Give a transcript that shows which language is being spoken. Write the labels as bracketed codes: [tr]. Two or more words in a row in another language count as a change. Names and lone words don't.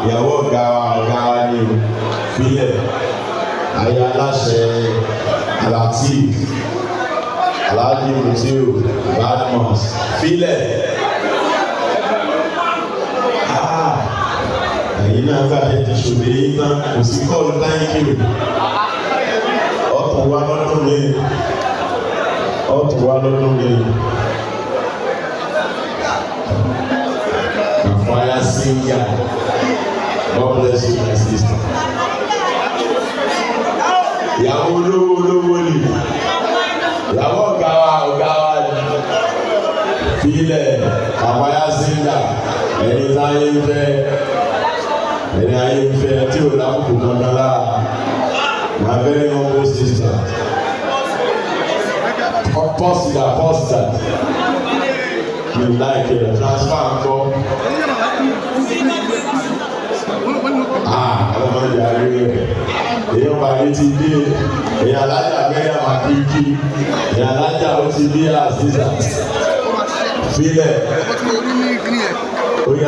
[yo] Ìyàwó ọ̀gá wa, ọ̀gá wa ni o. Fílẹ̀. Aya aláṣẹ Lateef. Alhaji Mutiu Badmus. Fílẹ̀. Ah, ẹ̀yin náà gbà ẹ ti ṣòde yín tán. Kò sí [en] call thank you. [yo] Ọ̀tún wa lọ́dún mi. Ọ̀tún wa lọ́dún mi. [en] Àfáyà singer. God bless you, my sister. [yo] Ìyàwó olówó, olówó ni. Ìyàwó ọ̀gá wa, ọ̀gá wa ni. Fílẹ̀, Àfáyà singer. Ẹni táyé ń fẹ́, ẹni ayé ń fẹ́, tí ò lábùkù kankan lára. [en] My very humble sister. Pause that, pause that. You like it, transfer and call. [yo] Ah, ọmọ ìyá rẹ̀. Èèyàn bá mi ti dé. Èèyàn alájà Mẹ́ríà máa kí kí. Èèyàn alájà ó ti dé àzízà. Fílẹ̀. Ó yá.